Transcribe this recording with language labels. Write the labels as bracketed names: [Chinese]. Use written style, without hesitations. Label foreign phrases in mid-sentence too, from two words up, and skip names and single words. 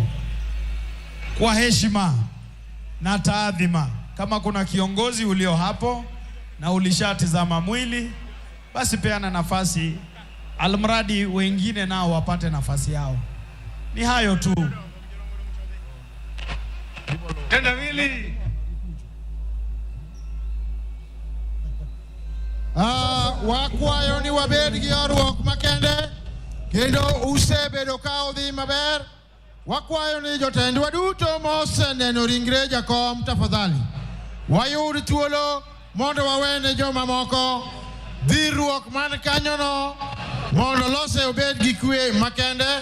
[Swahili] Kwa heshima na taadhima, kama kuna kiongozi ulio hapo na ulishatizama Mwili, basi peana nafasi, almradi wengine nao wapate nafasi yao. Ni hayo tu. Kenda Mwili. [Luo (Kenya and Tanzania)] Wakwayo ni wabed gi orwok makende kendo usebedo ka odhi maber. Wakwayo ni jotendwa duto moseneno ringre jakom, tafadhali wayud thuolo mondo wawene joma moko dhirruok man kanyono mondo lose obed gi kwe makende.